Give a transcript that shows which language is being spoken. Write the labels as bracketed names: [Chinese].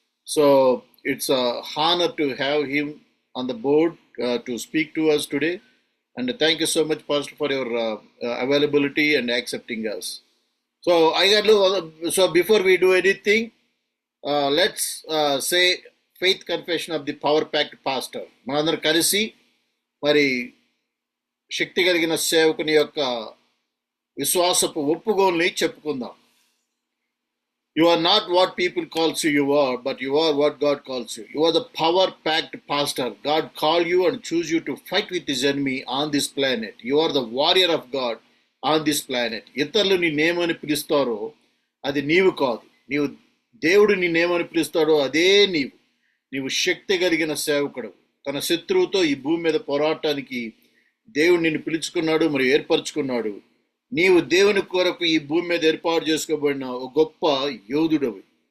[English] So it's a honor to have him on the board to speak to us today. And thank you so much, Pastor, for your availability and accepting us. So so before we do anything, let's say faith confession of the Power Packed Pastor. [Telugu] మనందరం కలిసి మరి శక్తి కలిగిన సేవకుని యొక్క విశ్వాసపు ఒప్పుకోల్ని చెప్పుకుందాం. [English] You are not what people calls you are, but you are what God calls you. You are the power-packed pastor. God called you and choose you to fight with his enemy on this planet. You are the warrior of God on this planet. [Telugu] ఇతరులు నిన్నేమని పిలుస్తారో అది నీవు కాదు. నీవు దేవుడు నిన్నేమని పిలుస్తాడో అదే నీవు. నీవు శక్తి కలిగిన సేవకుడు. తన శత్రువుతో ఈ భూమి మీద పోరాటానికి దేవుడు నిన్ను పిలుచుకున్నాడు మరియు ఏర్పరచుకున్నాడు. నీవు దేవుని కొరకు ఈ భూమి మీద ఏర్పాటు చేసుకోబడిన ఒక గొప్ప యోధుడవు.